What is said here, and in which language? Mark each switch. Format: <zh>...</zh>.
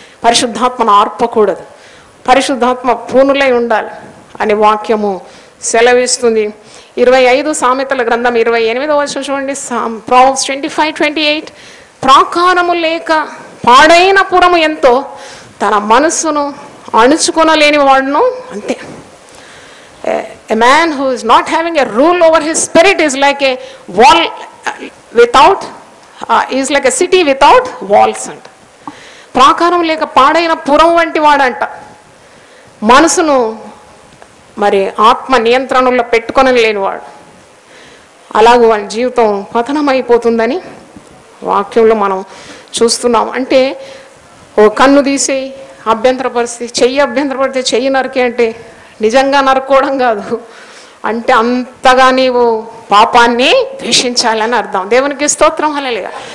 <te>పరిశుద్ధాత్మను ఆర్పకూడదు, పరిశుద్ధాత్మ పూనులై ఉండాలి అని వాక్యము సెలవిస్తుంది. 25 సామెతల గ్రంథం 28వ వచనం చూడండి. Proverbs 25:28 ప్రాకారము లేక పాడైన పురము ఎంతో తన మనస్సును అణుచుకొనలేని వాడును అంతే.</te> <en>A man who is not having a rule over his spirit is like a wall without is like a city without walls అంట.</en> <te>ప్రాకారం లేక పాడైన పురం వంటి వాడంట. మనసును మరి ఆత్మ నియంత్రణలో పెట్టుకొని లేనివాడు. అలాగూ వాడి జీవితం పతనమైపోతుందని వాక్యంలో మనం చూస్తున్నాం. అంటే ఓ కన్ను తీసి అభ్యంతరపరిస్థితి, చెయ్యి అభ్యంతరపడితే చెయ్యి నరికే అంటే నిజంగా నరుకోవడం కాదు, అంటే అంతగా నీవు పాపాన్ని ద్వేషించాలని అర్థం. దేవునికి స్తోత్రం. హల్లెలూయా.</te>